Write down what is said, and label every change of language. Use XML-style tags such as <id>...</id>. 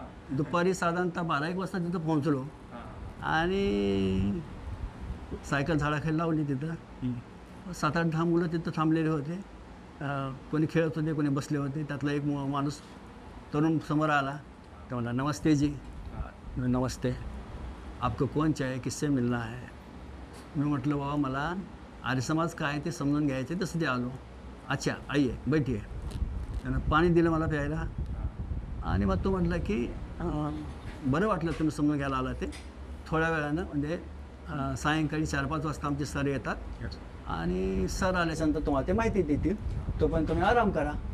<mr>दुपारी साधारणतः 12-1 वाजता तिथं पोहोचलो आणि सायकल झाडाखाली लावली. तिथं 7-8-10 मुलं तिथं थांबलेले होते. कोणी खेळत होते, कोणी बसले होते. त्यातला एक माणूस तरुण समोर आला. तो म्हणला, नमस्ते जी.</mr> <hi>नमस्ते, आपको कौन चाहिए, किससे मिलना है.</hi> <mr>मी म्हटलं बाबा मला आर्य समाज काय ते समजून घ्यायचे, तसं ते आलो.</mr> <hi>अच्छा आइए बैठिए.</hi> <mr>त्यानं पाणी दिलं मला प्यायला आणि मग तो म्हटलं की बरं वाटलं तुम्ही समजून घ्यायला आला ते. थोड्या वेळानं म्हणजे सायंकाळी 4-5 वाजता आमचे सर येतात आणि सर आल्याच्यानंतर तुम्हाला ते माहिती देतील, तोपर्यंत तुम्ही आराम करा.</mr>